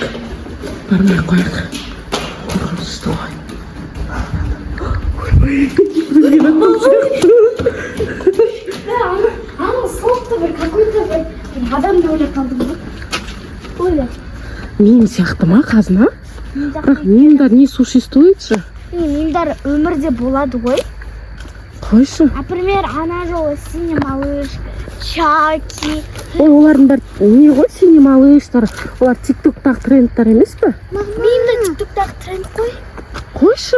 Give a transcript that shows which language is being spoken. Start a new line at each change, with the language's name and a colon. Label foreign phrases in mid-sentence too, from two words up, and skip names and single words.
Kazakh: Бармай қояқ. Қорқынышты ғой. Ана соқты бір, какой-то бір адамды ойлап қалдым. Ойлап. Мим сияқты ма, қазына? Бірақ мимдар
Russian: не существует же?
Kazakh: Мимдар өмірде болады ғой. Қойшы. Например, ана жолы
Russian: синий малыш,
Kazakh: Чаки. Ой, олардың бар не ғой,
Russian: синий малыштар.
Kazakh: Олар тиктоктағы трендтар емес па? Мимдар тиктоктағы тренд қой. Қойшы.